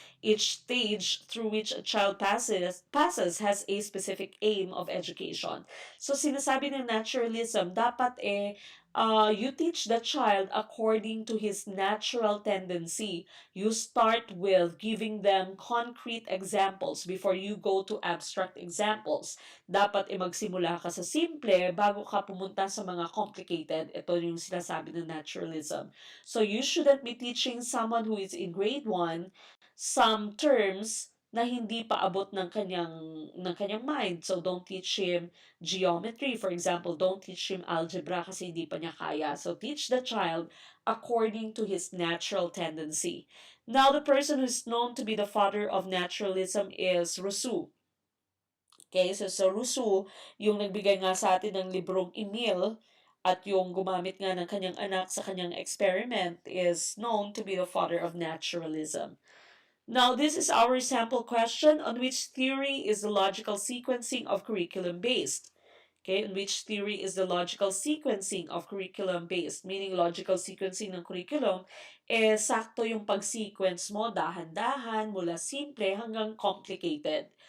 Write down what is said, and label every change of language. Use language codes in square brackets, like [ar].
[en] Each stage through which a child passes has a specific aim of education. So [tl] sinasabi ng [en] naturalism, [tl] dapat [en] you teach the child according to his natural tendency. You start with giving them concrete examples before you go to abstract examples. [tl] Dapat magsimula ka sa simple bago ka pumunta sa mga complicated. Ito yung sinasabi ng naturalism. [en] So you shouldn't be teaching someone who is in grade 1 some terms [tl] na hindi pa abot ng kanyang mind. [en] So don't teach him geometry, for example. Don't teach him algebra [tl] kasi hindi pa niya kaya. [en] So teach the child according to his natural tendency. Now, the person who's known to be the father of naturalism is Rousseau. [tl] Okay, so Rousseau, yung nagbigay nga sa atin ng librong Emile, at yung gumamit nga ng kanyang anak sa kanyang experiment, [en] is known to be the father of naturalism. Now, this is our sample question: on which theory is the logical sequencing of curriculum based? Okay, in which theory is the logical sequencing of curriculum based? [tl] Meaning, logical sequencing ng curriculum, sakto yung pag-sequence mo, dahan-dahan, mula simple hanggang complicated.